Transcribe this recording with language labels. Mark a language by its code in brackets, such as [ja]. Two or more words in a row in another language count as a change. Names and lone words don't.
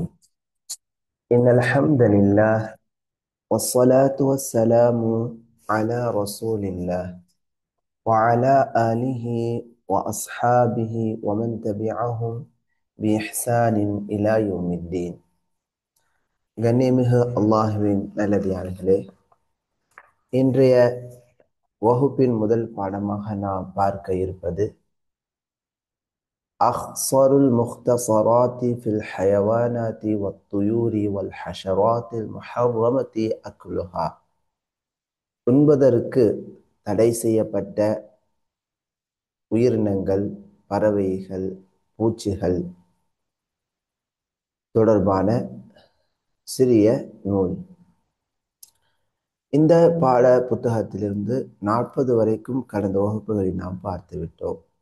[ar] إن الحمد لله والصلاة والسلام على رسول الله وعلى آله وأصحابه ومن تبعهم بإحسان إلى يوم الدين. [ta] கண்ணியமிகு அல்லாஹுவின் நல்லடியார்களே, இன்றைய வகுப்பின் முதல் பாடமாக நாம் பார்க்க இருப்பது أخصر المختصرات في الحيوانات والطيور والحشرات المحرمة أكلها. உண்பதற்கு தடை செய்யப்பட்ட உயிரினங்கள், பறவைகள், பூச்சிகள் தொடர்பான சிறிய நூல். இந்த பாட புத்தகத்திலிருந்து 40 வரைக்கும் கடந்த வகுப்புகளில் நாம் பார்த்துவிட்டோம்.